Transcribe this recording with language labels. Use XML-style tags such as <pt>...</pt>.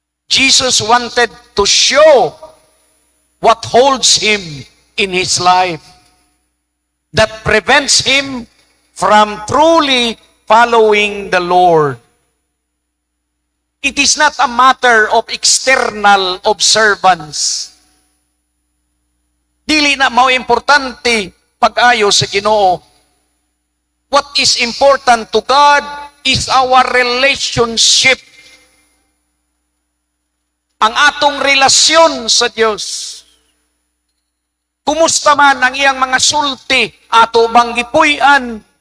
<en>Jesus wanted to show what holds him in his life that prevents him from truly following the Lord. It is not a matter of external observance.</en> <ceb>Dili na mao importante pag-ayo sa Ginoo.</ceb> <en>What is important to God is our relationship.</en> <ceb>Ang atong relasyon sa Diyos. Kumusta man ang iyang mga sulti, ato bang gipuy-an?</ceb>